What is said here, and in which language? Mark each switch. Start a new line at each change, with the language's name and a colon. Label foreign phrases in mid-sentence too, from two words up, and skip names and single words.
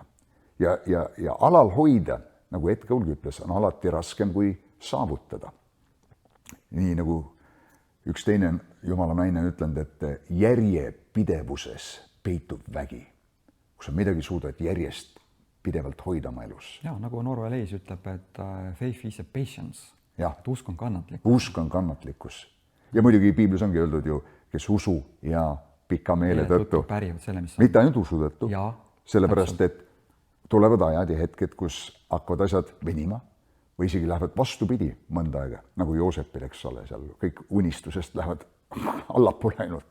Estonian: Ja alal hoida, nagu Ed Kõulgi ütles, on alati raskem kui saavutada. Nii nagu üks teine jumala naine on ütlenud, et järjepidevuses peitub vägi. Kui sa midagi suudad järjest pidevalt hoida oma elus. Ja, nagu Norve Leis ütleb, et
English: faith is a patience.
Estonian: Ja. Et usk on kannatlikkus. Usk on kannatlikkus. Ja muidugi Piiblis ongi öeldud ju, kes usu ja pika meele tõttu. Mitte ainult usu tõttu. Ja, sellepärast, et tulevad ajad ja hetked, kus hakkavad asjad venima või isegi lähevad vastupidi mõnda aega, nagu Joosepil, eks ole, seal kõik unistusest lähevad allapoole ainult.